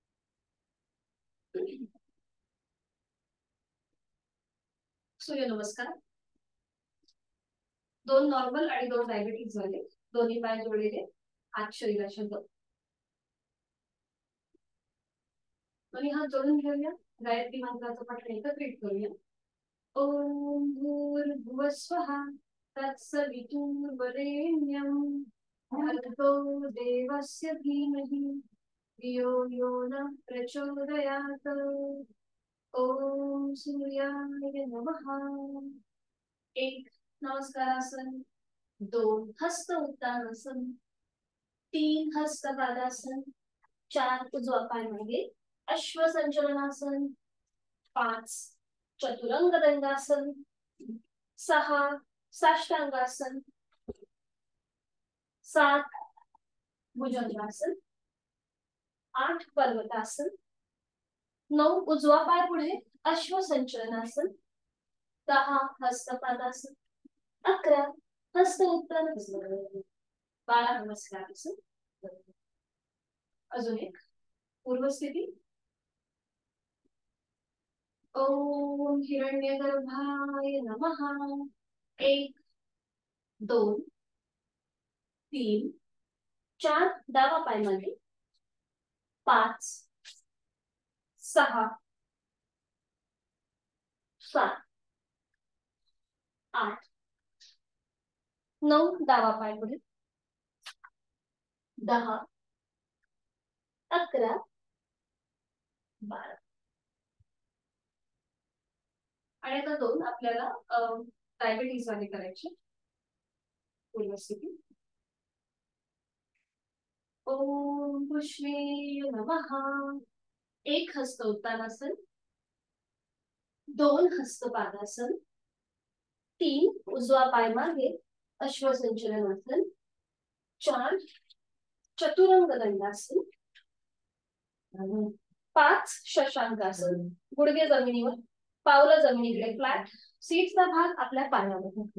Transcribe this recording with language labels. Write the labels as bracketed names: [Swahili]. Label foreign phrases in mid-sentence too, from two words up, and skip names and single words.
[Marathi] सूर्यनमस्कार. 2 नॉर्मल आणि 2 डायबेटिक झाले. दोन्ही पाय जोडलेले, हात शरीराच्या वर. दोन्ही हात जोडून घेऊया. गायत्री मंत्राचं पठण एकत्रित करूया. [Sanskrit] ओम भूर्भुवः स्वः तत्सवितुर्वरेण्यं भर्गो देवस्य धीमहि धियो यो नः प्रचोदयात्. ओम सूर्याय नमः. [Marathi] 1 नमस्कारासन, 2 हस्त उत्तानासन, 3 हस्त पादासन, 4 उजवा पाय मागे अश्व संचलनासन, 5 चतुरंग दंडासन, 6 साष्टांगासन, 7 भुजंगासन, 8 पर्वतासन, 9 उजवा पाय पुढे अश्व संचलनासन, 10 हस्तपादासन, 11 हस्त उत्तानासन, 12 नमस्कारासन. अजून एक पूर्वस्थिती. [Sanskrit] ओम हिरण्यगर्भाय नमः. [Marathi] 1 2 3 4 डावा पाय मागे, 5 6 7 8 9 डावा पाय पुढे, 10 11 12. आणि आता 2 आपल्याला डायबिटीज वाले करायचे. पूर्वस्थिती. [Sanskrit] ओम पुष्वे नमः. [Marathi] 1 हस्त उत्तानासन, 2 हस्त पादासन, 3 उजवा पाय मागे अश्व संचलनासन, 4 चतुरंग दंडासन, 5 शशांकासन, गुडघे जमिनीवर, पावलं जमिनीकडे फ्लॅट, सीटचा भाग आपल्या पायावर.